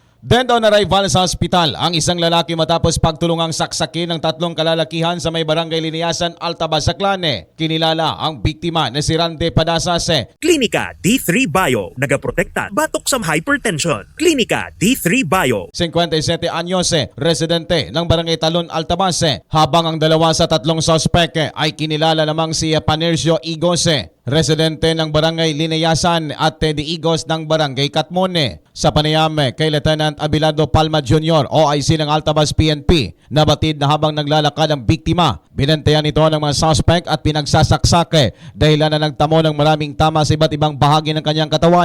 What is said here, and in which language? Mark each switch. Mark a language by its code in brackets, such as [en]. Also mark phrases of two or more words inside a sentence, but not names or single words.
[tl] Dead on arrival sa ospital ang isang lalaki matapos pagtulungang saksakin ng tatlong kalalakihan sa may barangay Liniasan, Altabas, Saclane. Kinilala ang biktima na si Rande Padasase. [hil] Klinika D3 Bio, nagaprotekta batok sa hypertension. Klinika D3 Bio. [tl] 57 anyos, residente ng barangay Talon, Altabas, habang ang dalawa sa tatlong suspect ay kinilala namang si Panercio Igos, residente ng barangay Liniasan at Teddy Igos ng barangay Katmone. Sa panayam kay Lieutenant Abilado Palma Jr. OIC ng Altabas PNP, nabatid na habang naglalakad ang biktima, binantayan ito ng mga suspect at pinagsasaksak dahilan na nagtamo ng maraming tama sa iba't ibang bahagi ng kanyang katawan.